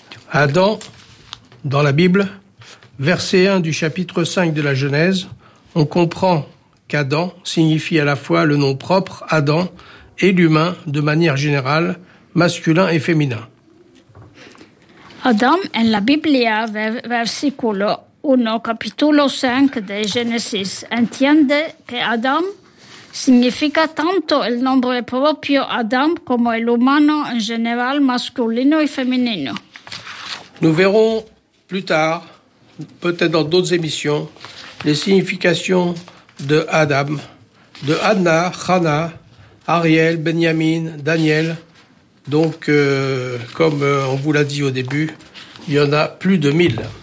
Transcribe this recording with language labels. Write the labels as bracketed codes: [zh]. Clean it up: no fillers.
[fr] Adam, dans la Bible, verset 1 du chapitre 5 de la Genèse, on comprend qu'Adam signifie à la fois le nom propre Adam et l'humain de manière générale, masculin et féminin. [es] Adam, en la Biblia, versículo 1, capítulo 5 de Génesis, entiende que Adam significa tanto el nombre propio Adam como el humano en general masculino y femenino. [fr] Nous verrons plus tard, peut-être dans d'autres émissions, les significations de Adam, de Anna, Hana, Ariel, Benjamin, Daniel. Donc, comme on vous l'a dit au début, il y en a plus de 1000.